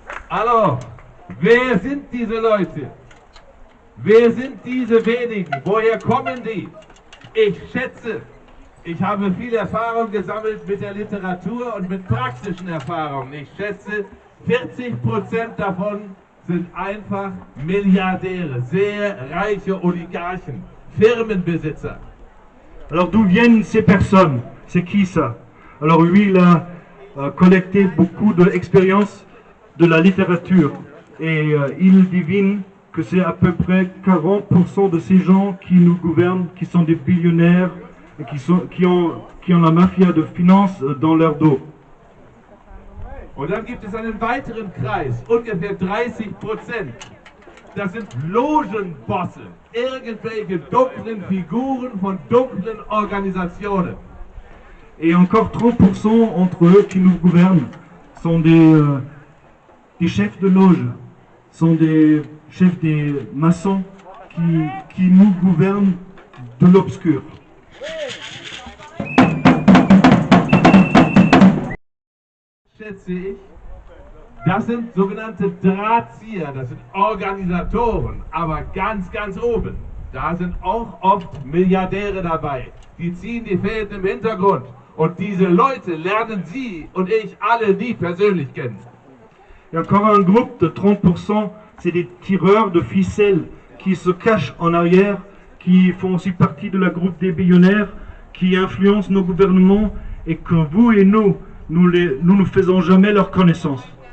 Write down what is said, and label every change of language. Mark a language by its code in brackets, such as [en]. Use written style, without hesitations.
[de] Alors, wer sind diese Leute? Wer sind diese wenigen? Woher kommen die? Ich schätze, Ich habe viel Erfahrung gesammelt mit der Literatur und mit praktischen Erfahrungen. Ich schätze, 40% davon sind einfach Milliardäre, sehr reiche Oligarchen, Firmenbesitzer. [fr] Alors d'où viennent ces personnes? C'est qui ça? Alors lui, il a collecté beaucoup d'expériences de la littérature et il devine que c'est à peu près 40% de ces gens qui nous gouvernent, qui sont des billionnaires et qui ont la mafia de finances dans leur dos. [de] Und dann gibt es einen weiteren Kreis, ungefähr 30%. Das sind Logenbosse, irgendwelche dunklen Figuren von dunklen Organisationen. [fr] Et encore 30% entre eux qui nous gouvernent sont des chefs de loge, sont des chefs des maçons qui nous gouvernent de l'obscur. [de] Schätze ich, das sind sogenannte Drahtzieher, das sind Organisatoren, aber ganz, ganz oben. Da sind auch oft Milliardäre dabei. Die ziehen die Fäden im Hintergrund. Und diese Leute lernen Sie und ich alle nie persönlich kennen. [fr] Et encore un groupe de 30%, c'est des tireurs de ficelles qui se cachent en arrière, qui font aussi partie de la groupe des billionnaires, qui influencent nos gouvernements et que vous et nous ne faisons jamais leur connaissance.